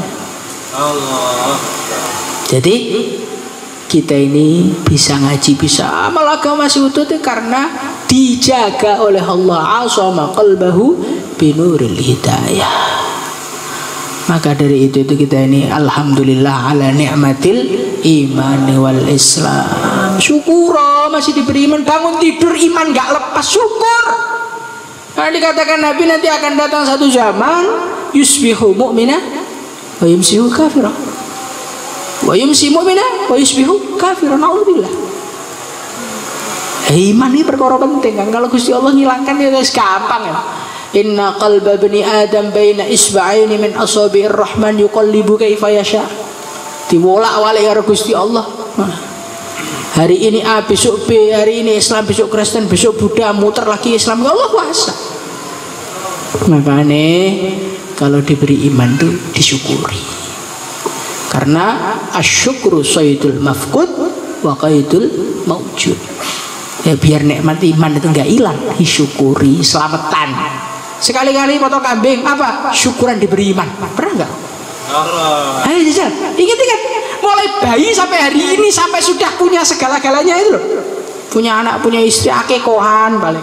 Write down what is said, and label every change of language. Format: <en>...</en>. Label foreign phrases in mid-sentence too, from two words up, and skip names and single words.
<id>Allah. Jadi kita ini bisa ngaji, bisa amal agama masih utuh itu karena dijaga oleh Allah.</id> <ar>أسام قلبه بنور الهداية.</ar> <id>Maka dari itu kita ini</id> <ar>الحمد لله على نعمة الإيمان والإسلام.</ar> <id>Syukur masih diberi iman, bangun tidur iman gak lepas, syukur. Karena dikatakan Nabi nanti akan datang satu zaman</id> <ar>يصبح مؤمنا ويمسي كافرا ويمسي مؤمنا ويصبح كافرا.</ar> <id>Na'udzubillah. Iman ini perkara penting kan. Kalau Gusti Allah ngilangkan ya guys gampang ya.</id> <ar>إن قلب بني آدم بين إصبعين من أصابع الرحمن يقلبه كيف يشاء.</ar> <jv>Diwolak-walik karo Gusti Allah.</jv> <id>Hari ini A, besok B, hari ini Islam, besok Kristen, besok Buddha, muter lagi Islam. Ya Allah kuasa. Makanya kalau diberi iman itu disyukuri. Karena</id> <ar>الشكر صيد المفقود وقيد الموجود.</ar> <id>Ya biar nikmat iman itu enggak hilang, disyukuri, selamatan. Sekali-kali potong kambing, apa? Syukuran diberi iman. Pernah enggak? Ayo jajal, ingat-ingat. Mulai bayi sampai hari ini, sampai sudah punya segala-galanya itu loh. Punya anak, punya istri, akekohan balik.</id>